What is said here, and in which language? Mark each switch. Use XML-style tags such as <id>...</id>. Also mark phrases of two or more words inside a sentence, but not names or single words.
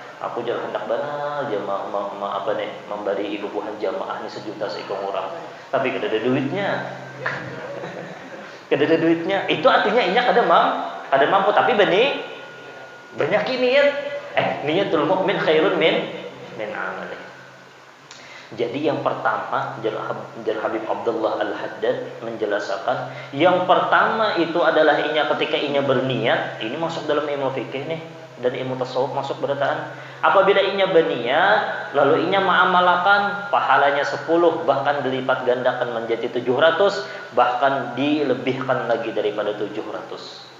<bjn>Aku jangan hendak benar aja memberi ibu buhan jamaah ini 1 juta seikong orang. Tapi kada ada duitnya. Kada ada duitnya. Itu artinya inya kada mampu tapi banyak niat.</bjn> <ar>نية المؤمن خير من عمله.</ar> <bjn>Jadi yang pertama, Jar Habib Abdullah Al-Haddad menjelaskan, yang pertama itu adalah inya ketika inya berniat, ini masuk dalam ilmu fikih nih dan ilmu tasawuf masuk berataan. Apabila inya berniat, lalu inya mengamalkan, pahalanya 10, bahkan dilipat gandakan menjadi 700, bahkan dilebihkan lagi daripada 700.</bjn>